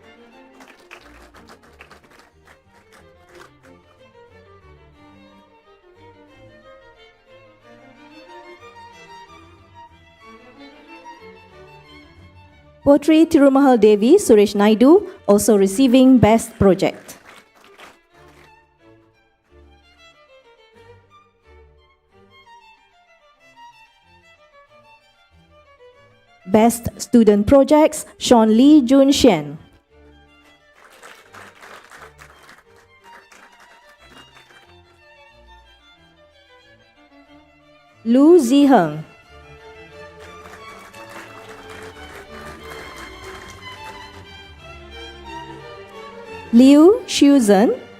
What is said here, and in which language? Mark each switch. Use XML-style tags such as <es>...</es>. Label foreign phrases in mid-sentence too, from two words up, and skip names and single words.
<en>Potri Tirumahal Devi Suresh Naidu, also receiving Best Project. Best Student Projects, Sean Lee Jun Shen. Lu Ziheng. Liu Shuzhen.</en>